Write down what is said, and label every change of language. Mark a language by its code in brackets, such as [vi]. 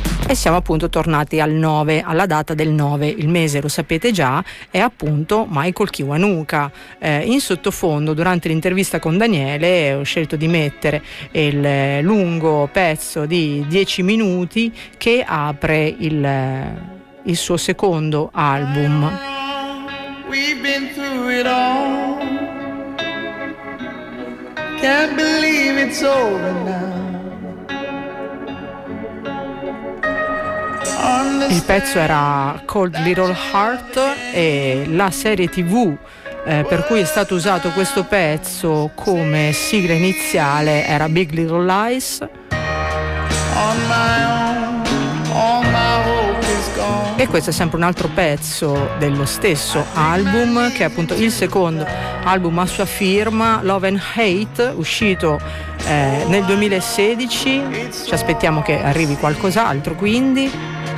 [it] E siamo appunto tornati al 9, alla data del 9, il mese lo sapete già, è appunto Michael Kiwanuka. In sottofondo, durante l'intervista con Daniele, ho scelto di mettere il lungo pezzo di 10 minuti che apre il suo secondo album. [en] We've been through it all. Can't believe it's over now. [it] Il pezzo era Cold Little Heart, e la serie TV per cui è stato usato questo pezzo come sigla iniziale era Big Little Lies. [en] On my own, all my hope is gone. [it] E questo è sempre un altro pezzo dello stesso album, che è appunto il secondo album a sua firma, Love and Hate, uscito nel 2016. Ci aspettiamo che arrivi qualcos'altro, quindi.